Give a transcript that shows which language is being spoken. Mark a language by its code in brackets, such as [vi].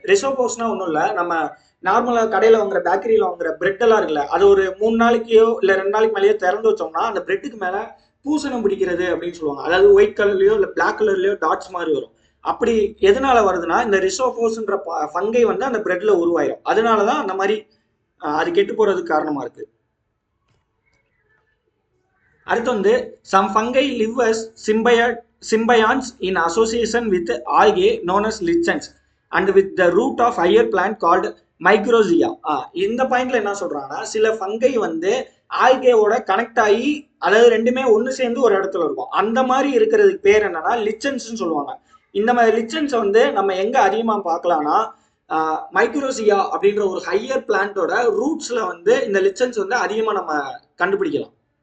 [ta] ரிசோஃபோஸ்னா ஒன்றும் இல்லை, நம்ம நார்மலாக கடையில் வாங்குற பேக்கரியில் வாங்குற பிரெட் எல்லாம் இருக்குல்ல, அது ஒரு 3 நாளைக்கோ இல்லை 2 நாளைக்கு மேலேயோ திறந்து வச்சோம்னா அந்த பிரெட்டுக்கு மேலே பூசணம் பிடிக்கிறது அப்படின்னு சொல்லுவாங்க. அதாவது ஒயிட் கலர்லயோ இல்லை பிளாக் கலர்லயோ டாட்ஸ் மாதிரி வரும். அப்படி எதனால வருதுன்னா இந்த ரிசோஃபோஸ்ன்ற ஃபங்கை வந்து அந்த பிரெட்ல உருவாயிரும். அதனாலதான் அந்த மாதிரி அது கெட்டு போறதுக்கு காரணமா இருக்கு. அடுத்து வந்து [en] Some fungi live as symbionts in association with algae known as lichens and with the root of higher plant called mycorrhiza. [ta] இந்த பாயிண்ட்ல என்ன சொல்றாங்கன்னா சில ஃபங்கை வந்து ஆல்கேவோட கனெக்ட் ஆகி, அதாவது ரெண்டுமே ஒன்று சேர்ந்து ஒரு இடத்துல இருக்கும். அந்த மாதிரி இருக்கிறதுக்கு பேர் என்னன்னா லிச்சன்ஸ்ன்னு சொல்லுவாங்க. இந்த மாதிரி லிச்சன்ஸ் வந்து நம்ம எங்க அதிகமா பார்க்கலாம்னா மைக்ரோசியா அப்படின்ற ஒரு ஹையர் பிளான்ட்டோட ரூட்ஸ்ல வந்து இந்த லிச்சன்ஸ் வந்து அதிகமா நம்ம கண்டுபிடிக்கலாம்.